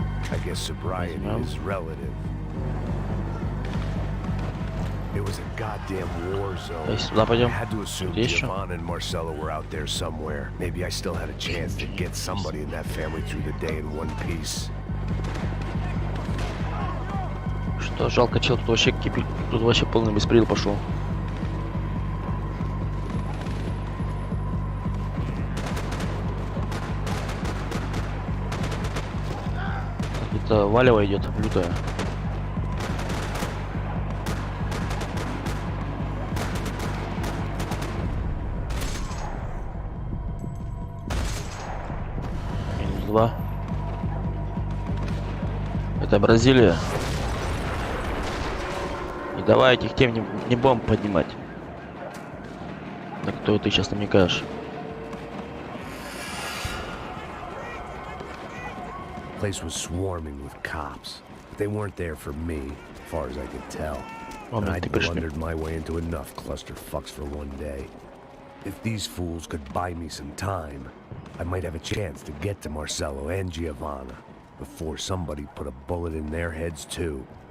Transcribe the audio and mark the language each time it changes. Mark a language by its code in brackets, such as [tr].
[en] I guess sobriety is relative. It was a goddamn war zone. I had to assume Giovanna and Marcelo were out there somewhere. Maybe I still had a chance to get somebody in that family through the day in one piece. [ru] Что, жалко, чел, тут вообще полный беспредел пошел. Это валево идет, лютая. -2. Это Бразилия. И давай этих тем не будем поднимать. На кто ты сейчас намекаешь? [en] Place was swarming with cops. But they weren't there for me, as far as I could tell. And I'd blundered my way into enough clusterfucks for one day. If these fools could buy me some time, I might have a chance to get to Marcelo and Giovanna before somebody put a bullet in their heads too.